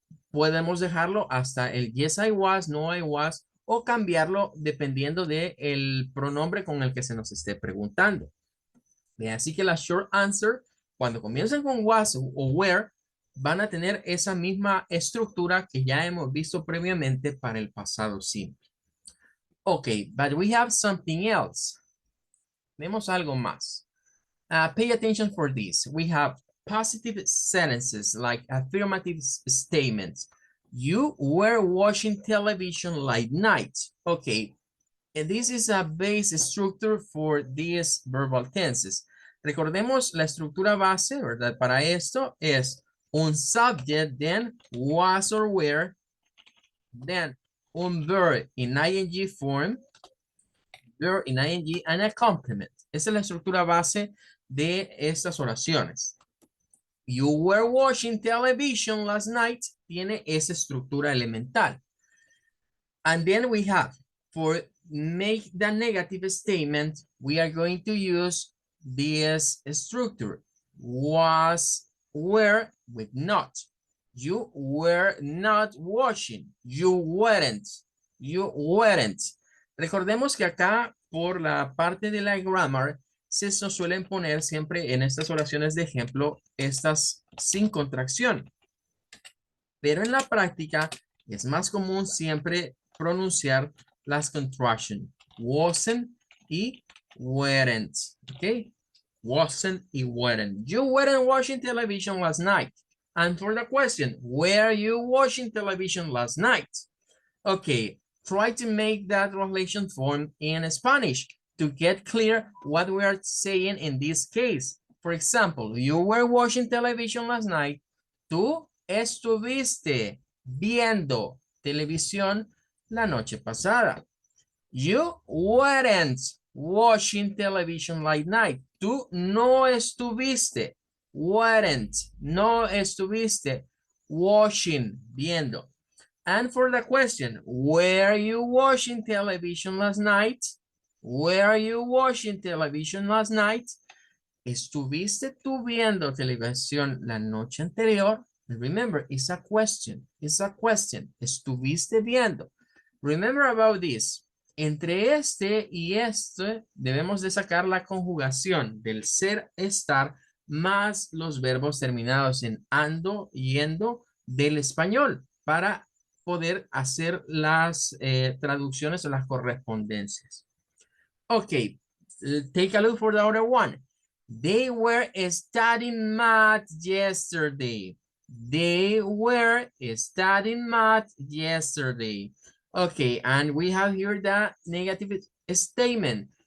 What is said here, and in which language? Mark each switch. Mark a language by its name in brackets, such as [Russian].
[Spanish] Podemos dejarlo hasta el [English] yes, I was, no, I was, [Spanish] o cambiarlo dependiendo del pronombre con el que se nos esté preguntando. Así que la [English] short answer, [Spanish] cuando comiencen con was o were, van a tener esa misma estructura que ya hemos visto previamente para el pasado simple. [English] Okay, but we have something else. [Spanish] Tenemos algo más. [English] Pay attention for this. We have positive sentences like affirmative statements. You were watching television late night. Okay, and this is a base structure for these verbal tenses. [Spanish] Recordemos la estructura base, ¿verdad? Para esto es un [English] subject, then was or were, then un verb in ing form, verb in ing, and a complement. [Spanish] Esa es la estructura base de estas oraciones. [English] You were watching television last night. [Spanish] Tiene esa estructura elemental. [English] And then we have, for make the negative statement, we are going to use this structure. Was, were, with not. You were not watching. You weren't. You weren't. [Spanish] Recordemos que acá, por la parte de la grammar, se suelen poner siempre en estas oraciones de ejemplo, estas sin contracción. Pero en la práctica es más común siempre pronunciar las contractions. [English] Wasn't y weren't. ¿Ok? Wasn't y weren't. You weren't watching television last night. And for the question, were you watching television last night? Okay, try to make that translation form in Spanish to get clear what we are saying in this case. For example, you were watching television last night. [Spanish] Tú estuviste viendo televisión la noche pasada. [English] You weren't watching television last night. [Spanish] Tú no estuviste, weren't, no estuviste watching, viendo. [English] And for the question, were you watching television last night? Were you watching television last night? [Spanish] ¿Estuviste tú viendo televisión la noche anterior? [English] Remember, it's a question. It's a question. [Spanish] ¿Estuviste viendo? [English] Remember about this. [Spanish] Entre este y este debemos de sacar la conjugación del ser, estar, más los verbos terminados en ando, yendo del español para poder hacer las traducciones o las correspondencias. [English] Okay, take a look for the other one. They were studying math yesterday. They were studying math yesterday. Okay, and we have here the negative statement.